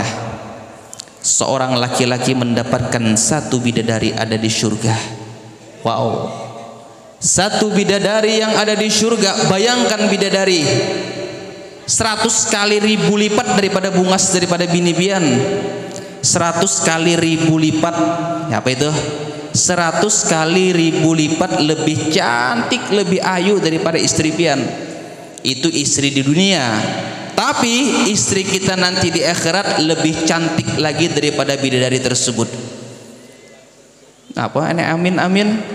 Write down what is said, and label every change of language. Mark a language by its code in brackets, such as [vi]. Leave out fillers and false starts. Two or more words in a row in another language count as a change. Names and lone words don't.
[id] Seorang laki-laki mendapatkan satu bidadari ada di surga. Wow. Satu bidadari yang ada di surga. Bayangkan bidadari 100 kali ribu lipat daripada [bjn] bungas daripada bini pian. [id] 100 kali ribu lipat, ya apa itu? 100 kali ribu lipat lebih cantik, lebih ayu daripada istri pian. Itu istri di dunia. Tapi istri kita nanti di akhirat lebih cantik lagi daripada bidadari tersebut. Apa? Ini amin amin.